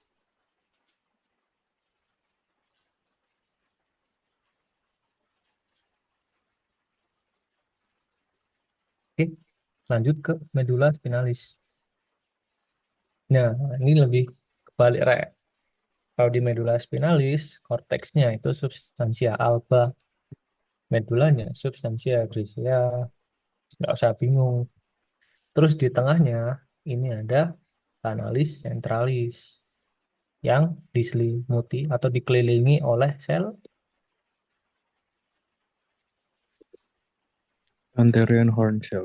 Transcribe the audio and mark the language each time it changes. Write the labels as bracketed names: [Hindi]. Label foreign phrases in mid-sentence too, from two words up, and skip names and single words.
[Indonesian] Oke, lanjut ke medula spinalis. Nah, ini lebih kebalik Rek. Kalau di medula spinalis, korteksnya itu substansia alba, medulanya substansia grisea, nggak usah bingung. Terus di tengahnya ini ada kanalis centralis yang diselimuti atau dikelilingi oleh sel [English] Anterior horn cell.